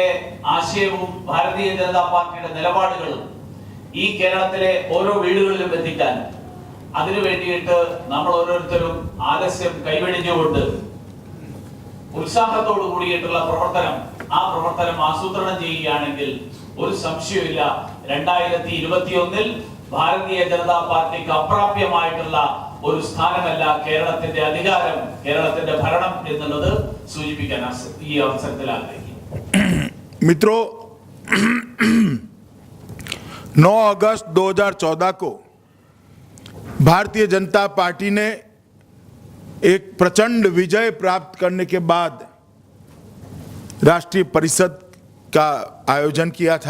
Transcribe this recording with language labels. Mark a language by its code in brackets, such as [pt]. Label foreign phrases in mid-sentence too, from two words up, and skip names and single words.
[ml] ആശയവും ഭാരതീയ ജനതാ പാർട്ടിയുടെ നിലപാടുകളും ഈ കേരളത്തിലെ ഓരോ വീടുകളിലും എത്തിക്കാൻ, അതിനു വേണ്ടിയിട്ട് നമ്മൾ ഓരോരുത്തരും ആലസ്യം കൈവെടിഞ്ഞുകൊണ്ട് ഉത്സാഹത്തോടു കൂടിയിട്ടുള്ള പ്രവർത്തനം, ആ പ്രവർത്തനം ആസൂത്രണം ചെയ്യുകയാണെങ്കിൽ ഒരു സംശയമില്ല, 2021 ഭാരതീയ ജനതാ പാർട്ടിക്ക് അപ്രാപ്യമായിട്ടുള്ള ഒരു സ്ഥാനമല്ല കേരളത്തിന്റെ അധികാരം, കേരളത്തിന്റെ ഭരണം എന്നുള്ളത് സൂചിപ്പിക്കാൻ ഈ അവസരത്തിൽ ആഗ്രഹിക്കുന്നു. [hi] मित्रों, 9 अगस्त 2014 को भारतीय जनता पार्टी ने एक प्रचंड विजय प्राप्त करने के बाद राष्ट्रीय परिषद का आयोजन किया था.